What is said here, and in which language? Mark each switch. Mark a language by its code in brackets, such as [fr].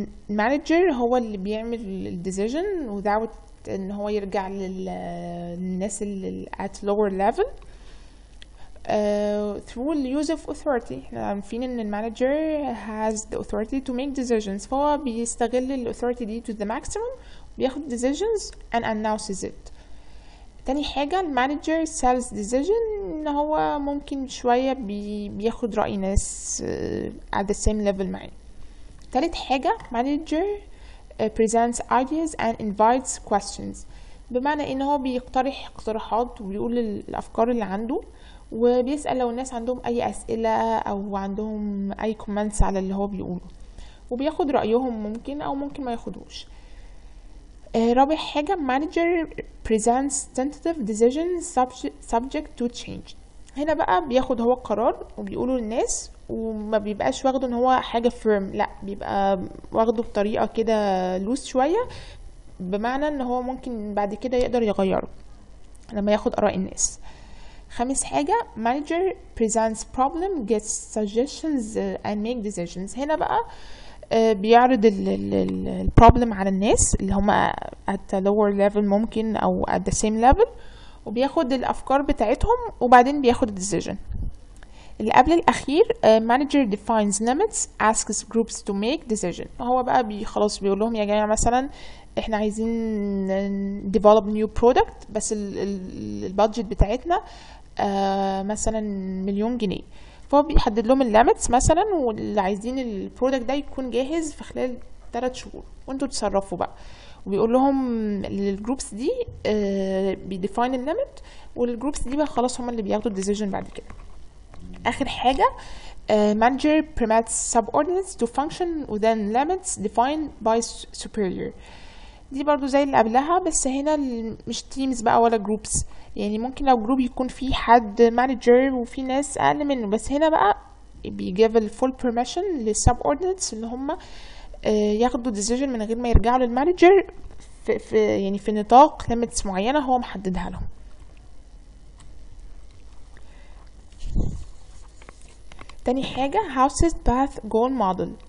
[ar] المانجر هو اللي بيعمل ال [en] decision without [ar] ان هو يرجع للناس اللي [en] at lower level through the use of authority. [ar] احنا عارفين ان المانجر [en] has the authority to make decisions، [ar] فهو بيستغل ال [en] authority دي to the maximum، [ar] بياخد [en] decisions and announces it. [ar] تاني حاجة المانجر [en] sells decision، [ar] ان هو ممكن شوية بياخد رأي ناس [en] at the same level [ar] معاه. تالت حاجة [en] manager presents ideas and invites questions، [ar] بمعنى ان هو بيقترح اقتراحات وبيقول الافكار اللي عنده، وبيسأل لو الناس عندهم اي اسئلة او عندهم اي كومنتس على اللي هو بيقوله، وبياخد رأيهم ممكن او ممكن ما ياخدوش. رابع حاجة [en] manager presents tentative decisions subject to change. [ar] هنا بقى بياخد هو القرار وبيقوله للناس، وما بيبقاش واخده ان هو حاجة firm، لا بيبقى واخده بطريقة كده loose شوية، بمعنى ان هو ممكن بعد كده يقدر يغيره لما ياخد آراء الناس. خامس حاجة [en] manager presents problem, gets suggestions and make decisions. [ar] هنا بقى بيعرض ال problem على الناس اللي هم [en] at a lower level [ar] ممكن او [en] at the same level، [ar] وبياخد الافكار بتاعتهم وبعدين بياخد decision. اللي قبل الاخير [en] manager defines limits, asks groups to make decision. [ar] هو بقى خلاص بيقول لهم يا جماعة مثلا احنا عايزين [en] develop new product، [ar] بس البادجت بتاعتنا مثلا $1,000,000، فهو بيحدد لهم الليميتس مثلا، واللي عايزين البرودكت ده يكون جاهز في خلال 3 شهور، وانتوا تصرفوا بقى. وبيقول لهم الجروبس دي بيديفاين الليميت، والجروبس دي بقى خلاص هم اللي بياخدوا الديسيجن بعد كده. اخر حاجه [en] manager permits subordinates to function within limits defined by superior. [ar] دي برضو زي اللي قبلها، بس هنا مش تيمز بقى ولا جروبس، يعني ممكن لو جروب يكون فيه حد مانجر وفي ناس اقل منه، بس هنا بقى بيجيب الفول permission للسبوردينتس اللي هم ياخدوا decision [en] من غير ما يرجعوا للمانجر [ar] يعني في نطاق limits معينة هو محددها لهم. تاني حاجة [en] House's path goal model.